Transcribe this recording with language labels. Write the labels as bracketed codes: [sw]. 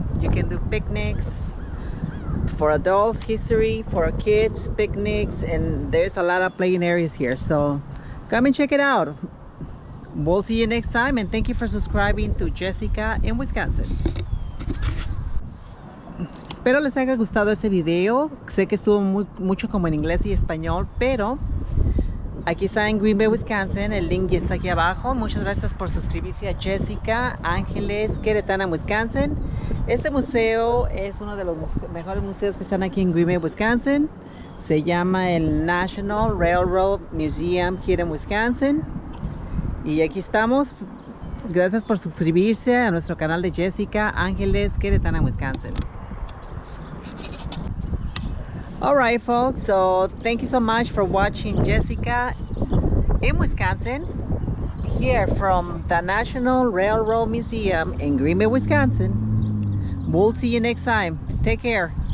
[en] You can do picnics for adults, history for kids, picnics, and there's a lot of playing areas here, so come and check it out. We'll see you next time, and thank you for subscribing to Jessica in Wisconsin. [es] Espero les haya gustado este video. Sé que estuvo mucho como en inglés y español, pero aquí está en Green Bay, Wisconsin. El link ya está aquí abajo. Muchas gracias por suscribirse a Jessica Ángeles, Queretano, Wisconsin. Este museo es uno de los mejores museos que están aquí en Green Bay, Wisconsin. Se llama el National Railroad Museum [en] here in Wisconsin. [es] Y aquí estamos. Gracias por suscribirse a nuestro canal de Jessica Ángeles, Queretano, Wisconsin. [en] Alright, folks, so thank you so much for watching Jessica in Wisconsin, here from the National Railroad Museum in Green Bay, Wisconsin. We'll see you next time. Take care.